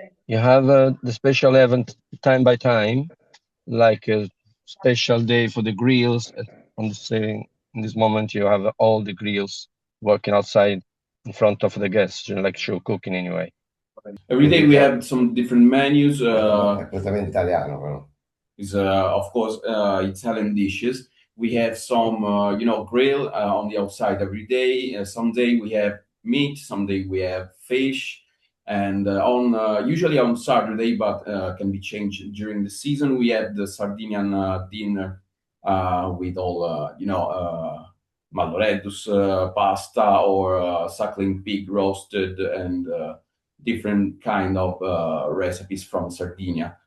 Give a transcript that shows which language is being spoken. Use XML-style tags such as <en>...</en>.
<en>You have the special event time by time, like a special day for the grills. On the same, in this moment, you have all the grills working outside in front of the guests, like show cooking anyway. Every day we have some different menus.</en> <it>È completamente italiano, però.</it> <en>Is of course Italian dishes. We have some grill on the outside every day. Some day we have meat, some day we have fish, and on usually on Saturday, but can be changed during the season. We have the Sardinian dinner with all malloreddus pasta or suckling pig roasted and different kind of recipes from Sardinia.</en>